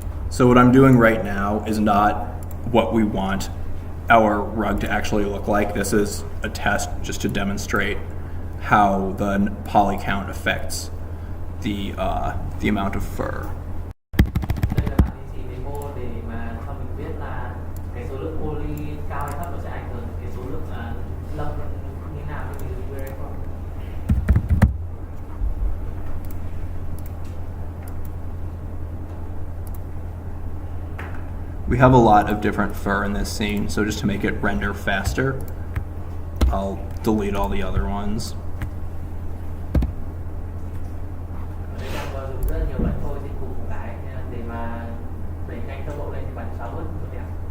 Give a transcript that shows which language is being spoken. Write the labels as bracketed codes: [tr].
[en] So what I'm doing right now is not what we want our rug to actually look like. This is a test just to demonstrate how the poly count affects the amount of fur. [vi] Đây là bạn ấy chỉ demo để mà cho mình biết là cái số lượng poly cao hay thấp nó sẽ ảnh hưởng đến cái số lượng lông như nào khi mình dùng V-Ray Fur. [en] We have a lot of different fur in this scene, so just to make it render faster, I'll delete all the other ones. [vi] Ở đây đang có dùng rất là nhiều loại phôi trên cùng một cái, nên là để mà đẩy nhanh tốc độ lên thì bạn xóa bớt một điểm.